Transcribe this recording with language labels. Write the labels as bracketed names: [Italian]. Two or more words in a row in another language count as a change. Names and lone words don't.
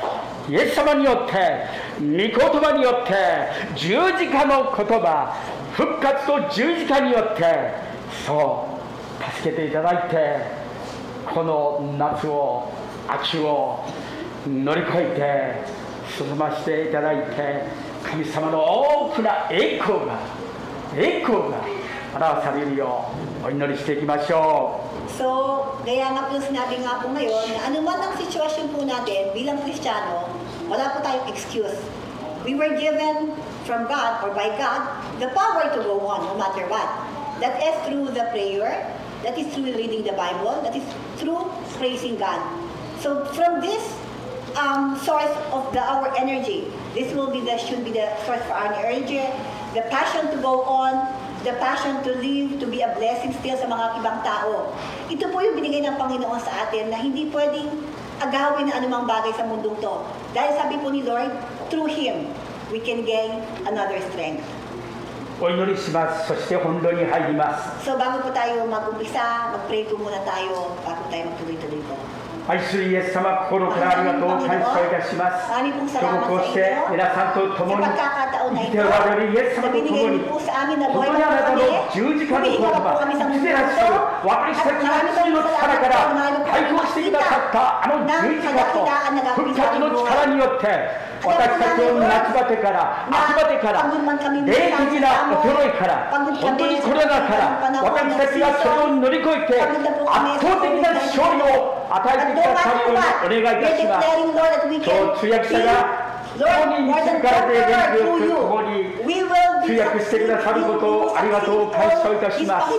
[Japanese] 御言葉によって十字架の言葉、復活と十字架によってそう助けていただいて、この夏を秋を乗り越えて進ませていただいて、神様の大きな栄光が表されるようお祈りしていきましょう。 [Filipino] So, kaya nga po sinabi nga po ngayon na anuman ang sitwasyon po natin bilang Kristiyano, wala po tayong excuse. [English] We were given from God or by God the power to go on no matter what. That is through the prayer, that is through reading the Bible, that is through praising God. So from this source of our energy, this should be the source for our energy, the passion to go on, the passion to live, to be a blessing still [Filipino] sa mga ibang tao. Ito po yung binigay ng Panginoon sa atin na hindi pwedeng agawin na anumang bagay sa mundong to. Dahil sabi po ni Lord, [English] through Him, we can gain another strength. [Japanese] お祈りします。そして本堂に入ります。 [Filipino] So bago po tayo mag-umpisa, mag-pray po muna tayo bago tayo magtuloy-tuloy po. [Japanese] 愛するイエス様、心からありがとう感謝いたします。今日もこうして皆さんと共に [Filipino] taon na ito. Sa binigay niyo po sa amin na buhay na po kami. Humihinga po kami sa mundo ito. At maraming salamat po, mahal po ang makita ng kadakitaan na gagawin sa aming buhay. [Japanese] 私たちを夏バテから秋バテから霊的な衰えから本当にコロナから私たちがそれを乗り越えて圧倒的な勝利を与えてくださるようにお願いいたします。今日通訳者が共に自らで連携を共に通訳してくださることをありがとう感謝いたします。